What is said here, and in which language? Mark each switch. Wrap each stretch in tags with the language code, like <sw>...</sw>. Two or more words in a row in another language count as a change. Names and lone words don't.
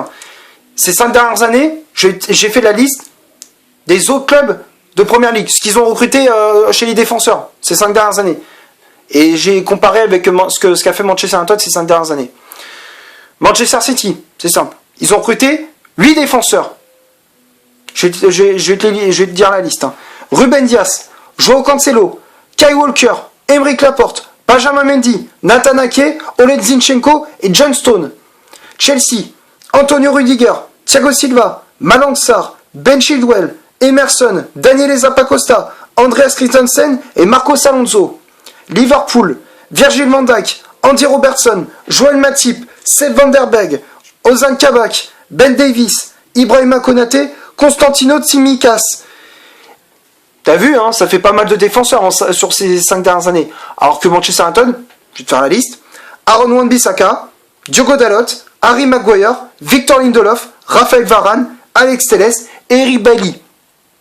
<fr>Ces 5 dernières années, j'ai fait la liste des autres clubs de Première Ligue, ce qu'ils ont recruté chez les défenseurs ces 5 dernières années. Et j'ai comparé avec ce qu'a fait Manchester United ces 5 dernières années. Manchester City, c'est simple. Ils ont recruté 8 défenseurs. Je vais te dire la liste. Hein. Ruben Dias, Joao Cancelo, Kyle Walker, Aymeric Laporte, Benjamin Mendy, Nathan Ake, Oleg Zinchenko et John Stone. Chelsea, Antonio Rudiger, Thiago Silva, Malang Sarr, Ben Chilwell, Emerson, Daniele Zappacosta, Andreas Christensen et Marcos Alonso. Liverpool, Virgil van Dijk, Andy Robertson, Joel Matip, Seb van der Berg, Ozan Kabak, Ben Davies, Ibrahima Konaté, Constantino Tsimikas. T'as vu, hein, ça fait pas mal de défenseurs sur ces 5 dernières années. Alors que Manchester United, je vais te faire la liste, Aaron Wan-Bissaka, Diogo Dalot, Harry Maguire, Victor Lindelof, Raphaël Varane, Alex Telles et Eric Bailly.</fr>